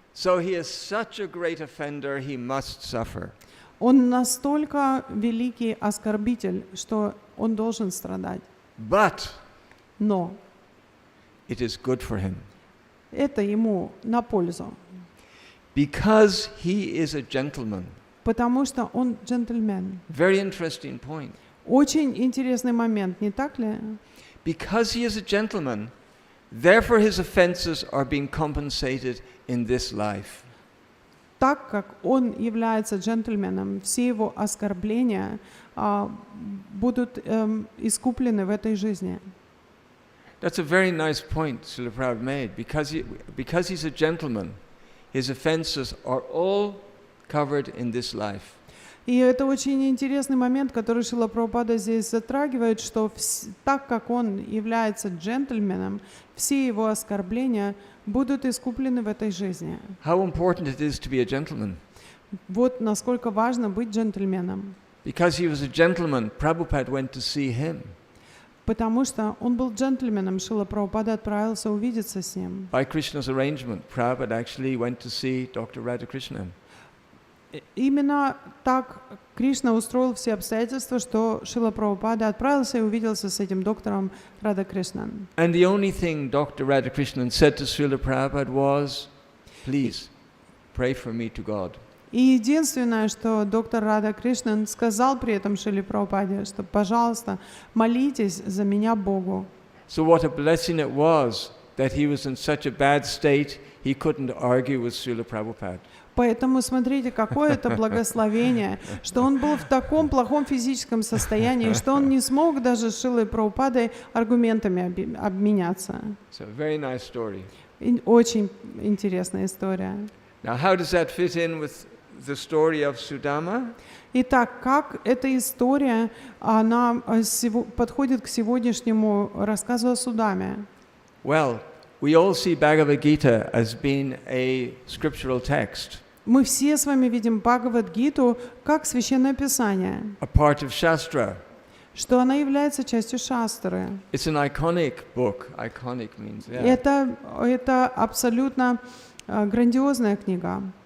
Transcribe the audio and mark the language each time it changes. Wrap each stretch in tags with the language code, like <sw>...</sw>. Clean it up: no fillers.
<en>So he is such a great offender, he must suffer.</en> <ru>Он настолько великий оскорбитель, что он должен страдать.</ru> <en>But</en> <ru>Но</ru> <en>it is good for him.</en> <ru>это ему на пользу,</ru> <en>Because he is a gentleman.</en> <ru>потому что он джентльмен.</ru> <en>Very interesting point.</en> <ru>Очень интересный момент, не так ли?</ru> <en>Because he is a gentleman, therefore his offenses are being compensated in this life.</en> <ru>Так как он является джентльменом, все его оскорбления будут искуплены в этой жизни.</ru> <en>That's a very nice point Srila Prabhupada made. Because he's a gentleman, his offenses are all covered in this life.</en> <ru>И это очень интересный момент, который Шрила Прабхупада здесь затрагивает, что так как он является джентльменом, все его оскорбления будут искуплены в этой жизни.</ru> <en>How important it is to be a gentleman.</en> <ru>Вот насколько важно быть джентльменом.</ru> <en>Because he was a gentleman, Prabhupada went to see him.</en> <ru>Потому что он был джентльменом, Шрила Прабхупада отправился увидеться с ним.</ru> <en>By Krishna's arrangement, Prabhupada actually went to see Dr. Radhakrishnan.</en> <ru>Именно так Кришна устроил все обстоятельства, что Шрила Прабхупада отправился и увиделся с этим доктором Радхакришнан.</ru> <en>And the only thing Dr. Radhakrishnan said to Srila Prabhupada was, please, pray for me to God.</en> <ru>И единственное, что доктор Радхакришнан сказал при этом Шриле Прабхупаде, что, пожалуйста, молитесь за меня Богу.</ru> <en>So what a blessing it was that he was in such a bad state, he couldn't argue with Srila Prabhupada.</en> <ru>Поэтому смотрите, какое это благословение, что он был в таком плохом физическом состоянии, что он не смог даже с Шрилой Прабхупадой аргументами обменяться.</ru> <en>So a very nice story.</en> <ru>И очень интересная история.</ru> <en>Now how does that fit in with the story of Sudama?</en> <ru>Итак, как эта история, она подходит к сегодняшнему рассказу о Судаме?</ru> <en>Well, we all see Bhagavad Gita as being a scriptural text,</en> <ru>Мы все с вами видим Бхагавад-гиту как Священное Писание,</ru> <en>a part of Shastra.</en> <ru>что она является частью шастры.</ru> <en>It's an iconic book. Iconic means, yeah.</en> <ru>Это абсолютно грандиозная книга.</ru>